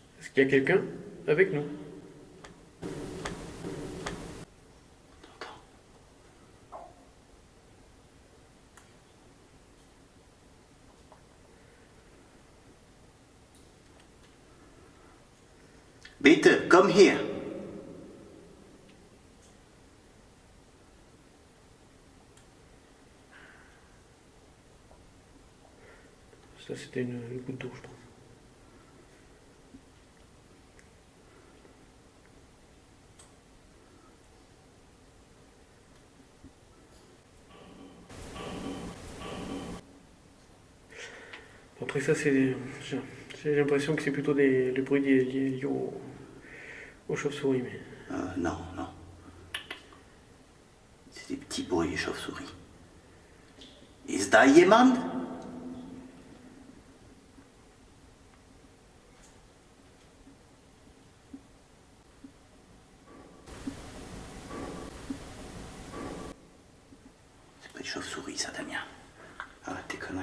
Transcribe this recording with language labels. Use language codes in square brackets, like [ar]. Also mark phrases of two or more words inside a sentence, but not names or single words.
[fr] C'est qu'il y a quelqu'un avec nous. [de] Bitte, komm hier. [fr] Ça, c'était une goutte d'eau, je pense. Après ça, j'ai l'impression que c'est plutôt le bruit liés aux chauves-souris. Mais... Non, non. C'est des petits bruits, chauves-souris. [de] Ist da jemand? [fr] C'est pas des chauves-souris, ça, Damien. Arrête tes conneries.